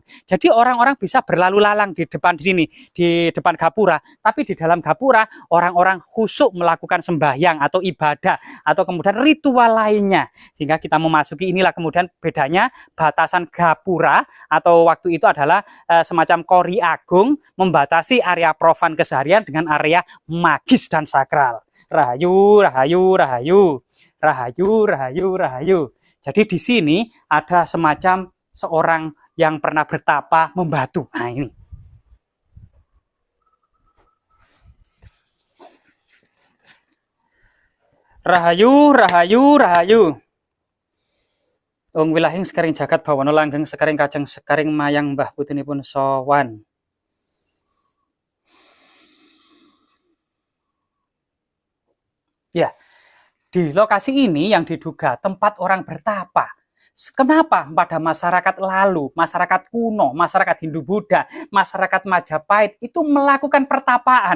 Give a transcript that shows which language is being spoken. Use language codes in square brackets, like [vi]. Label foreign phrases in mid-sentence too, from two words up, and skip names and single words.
[id] Jadi orang-orang bisa berlalu lalang di depan sini, di depan gapura, tapi di dalam gapura orang-orang khusyuk melakukan sembahyang atau ibadah atau kemudian ritual lainnya. Sehingga kita memasuki inilah kemudian bedanya batasan gapura atau waktu itu adalah semacam kori agung, membatasi area profan keseharian dengan area magis dan sakral. [jv] Rahayu, rahayu, rahayu, rahayu, rahayu, rahayu. [id] Jadi di sini ada semacam seorang yang pernah bertapa membatu. Nah ini. [jv] Rahayu, rahayu, rahayu. Ung wilahing sekaring jagat bawana langgeng sekaring kajeng sekaring mayang mbah putunipun sowan. [id] Ya, di lokasi ini yang diduga tempat orang bertapa. Kenapa pada masyarakat lalu, masyarakat kuno, masyarakat Hindu-Buddha, masyarakat Majapahit itu melakukan pertapaan?